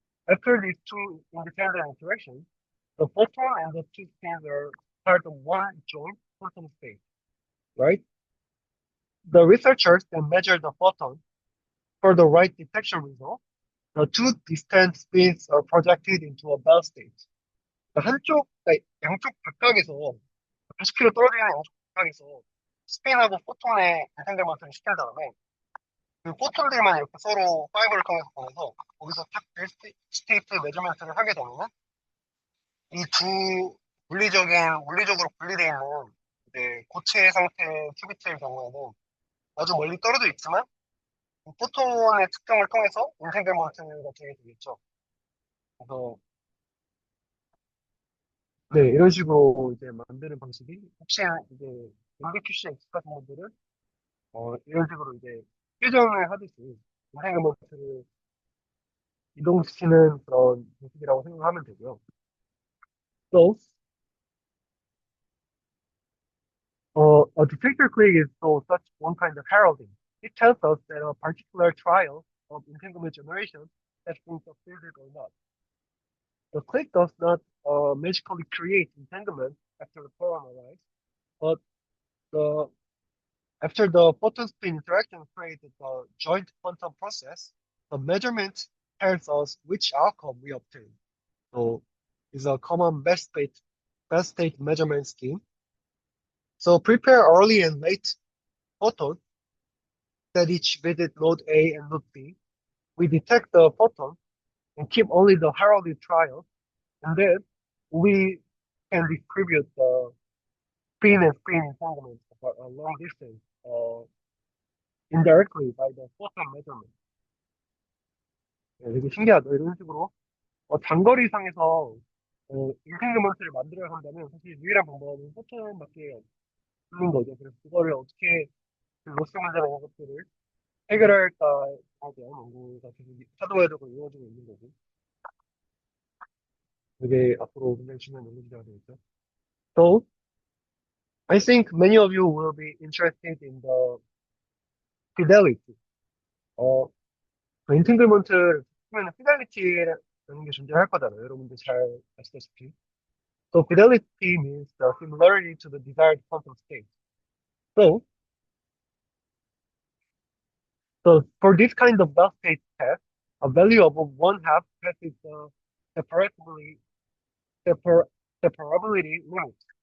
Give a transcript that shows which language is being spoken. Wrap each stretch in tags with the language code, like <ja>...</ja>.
<en>After these two independent interactions, the photon and the two spins are part of one joint quantum state, right? The researchers then measure the photon for the right detection result. The two distant spins are projected into a bell state.</en> <ko>그러니까 양쪽 각각에서 90km 떨어지는 양쪽 각각에서 스핀하고 포톤의 엔탱글먼트를 시킨 다음에 그 포톤들만 이렇게 서로 파이버를 통해서 보내서 거기서 딱 스테이트 메저먼트를 하게 되면은 이 두 물리적으로 분리되어 있는 이제 고체 상태 큐비트의 경우에는 아주 멀리 떨어져 있지만 포톤의 특성을 통해서 엔탱글먼트가 되게 되겠죠. 그래서 네, 이런 식으로 이제 만드는 방식이 혹시 이제 MBQC X 같은 분들은 이런 식으로 이제 회전을 하듯이 엔탱글먼트를 이동시키는 그런 방식이라고 생각하면 되고요.</ko> <en>So, a detector click is so such one kind of heralding. It tells us that a particular trial of entanglement generation has been succeeded or not. The click does not magically create entanglement after the photon arrives, but the after the photon spin interaction created the joint quantum process, the measurement tells us which outcome we obtain. So, it's a common best state measurement scheme. So prepare early and late photon that each visit node A and node B. We detect the photon and keep only the heralded trial, and then we can distribute the spin and spin entanglement over a long distance indirectly by the photon measurement.</en> <ko>네, 되게 신기하죠. 이런 식으로 장거리상에서 인생그먼트를 만들어야 한다면 사실 유일한 방법은 포톤밖에 없는 거죠. 그래서 그거를 어떻게 그 로스 문제나 이런 것들을 해결할까에 대한 연구가 계속 하드웨어적으로 이루어지고 있는 거고, 그게 앞으로 굉장히 중요한 연구 주제가 되겠죠.</ko> <en>So, I think many of you will be interested in the fidelity.</en> <ko>그 엔팅글먼트를 쓰면 fidelity라는 게 존재할 거잖아요. 여러분들 잘 아시다시피.</ko> <en>So, fidelity means the similarity to the desired quantum state. So, for this kind of Bell state test, a value of 1/2 passes the separability, separ, separability limit.</en>